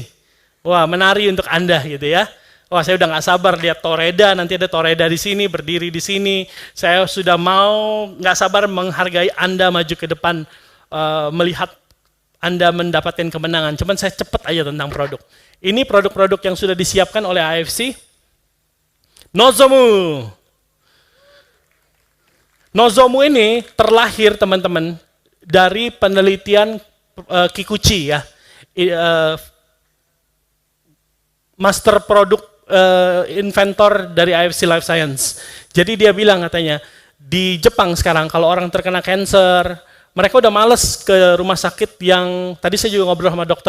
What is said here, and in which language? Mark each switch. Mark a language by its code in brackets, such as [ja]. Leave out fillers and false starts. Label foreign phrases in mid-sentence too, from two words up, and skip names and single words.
[id] Wah, menari untuk Anda gitu ya. Wah, saya udah nggak sabar lihat Toreda, nanti ada Toreda di sini, berdiri di sini. Saya sudah nggak sabar menghargai Anda maju ke depan, melihat Anda mendapatkan kemenangan. Cuman saya cepet aja tentang produk. Ini produk-produk yang sudah disiapkan oleh IFC. Nozomu. Nozomu ini terlahir teman-teman dari penelitian Kikuchi ya, master produk inventor dari IFC Life Science. Jadi dia bilang katanya, di Jepang sekarang kalau orang terkena cancer, mereka udah males ke rumah sakit yang, tadi saya juga ngobrol sama Dr.